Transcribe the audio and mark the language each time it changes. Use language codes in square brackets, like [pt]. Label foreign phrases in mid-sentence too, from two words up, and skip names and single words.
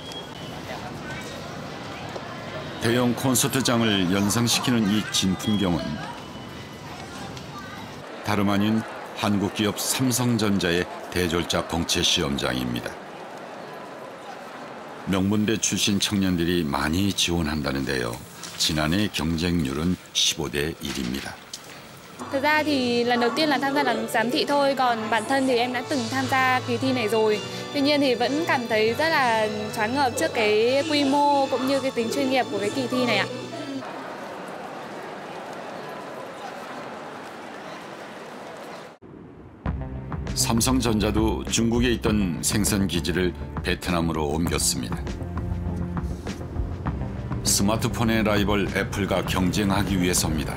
[ko] 대형 콘서트장을 연상시키는 이 진풍경은 다름 아닌 한국 기업 삼성전자의 대졸자 공채 시험장입니다. 명문대 출신 청년들이 많이 지원한다는데요. 지난해 경쟁률은 15대 1입니다. [vi] Thực ra thì lần đầu tiên là tham gia làm giám thị thôi, còn bản thân thì em đã từng tham gia kỳ thi này rồi. Tuy nhiên thì vẫn cảm thấy rất là choáng ngợp trước cái quy mô cũng như cái tính chuyên nghiệp của cái kỳ thi này ạ. [ko] 삼성전자도 중국에 있던 생산 기지를 베트남으로 옮겼습니다. 스마트폰의 라이벌 애플과 경쟁하기 위해서입니다.